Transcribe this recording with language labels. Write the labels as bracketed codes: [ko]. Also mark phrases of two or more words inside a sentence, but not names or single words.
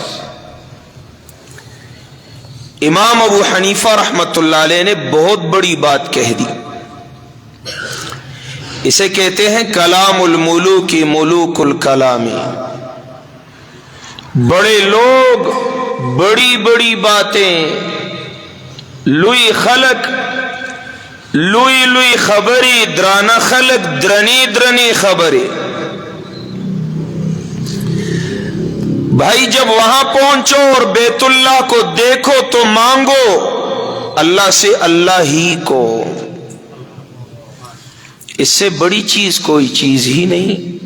[ur] امام ابو حنیفہ [ar] رحمۃ اللہ علیہ [ur] نے بہت بڑی بات کہہ دی، اسے کہتے ہیں [ar] کلام الملوک ملوک الکلامی۔ [ur] بڑے لوگ بڑی بڑی باتیں، [ps] لوی خلق لوی لوی خبری، درانہ خلق درنی درنی خبری۔ [ur] بھائی جب وہاں پہنچو اور بیت اللہ کو دیکھو تو مانگو اللہ سے اللہ ہی کو، اس سے بڑی چیز کوئی چیز ہی نہیں۔